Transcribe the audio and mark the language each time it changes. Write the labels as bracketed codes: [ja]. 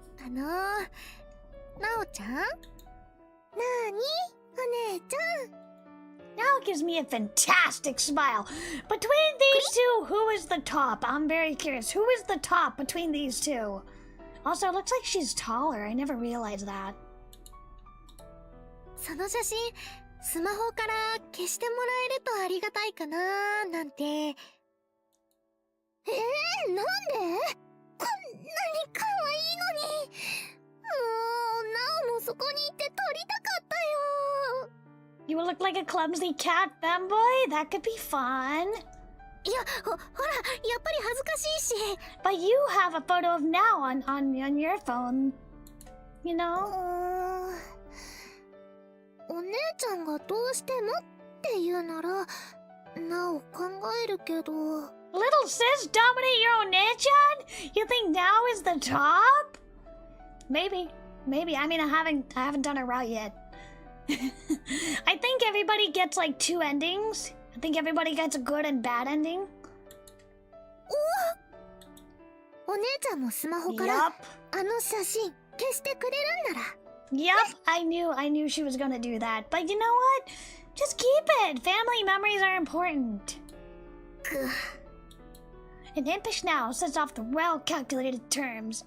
[ja] なおちゃん？なーに？お姉ちゃん。 [en] Now gives me a fantastic smile. Between these two, who is the top? I'm very curious. Who is the top between these two? Also, it looks like she's taller. I never realized that. [ja] その写真、スマホから消してもらえるとありがたいかなーなんて。なんで？こんなに可愛いのに。もう、なおもそこにいて撮りたかったよ。 [en] You look like a clumsy cat femboy? That could be fun. [ja] いや、ほら、やっぱり恥ずかしいし。 [en] But you have a photo of now on your phone. You know? [ja] お姉ちゃんがどうしてもって言うなら、なお考えるけど。 [en] Little sis dominate your own Nechan? You think now is the top? Maybe. I mean, I haven't done it right yet. I think everybody gets like 2 endings. I think everybody gets a good and bad ending. [ja] お姉ちゃんもスマホから、あの写真消してくれるんなら。 [en] Yup, I knew she was gonna do that. But you know what? Just keep it. Family memories are important. An impish now sets off the well-calculated terms.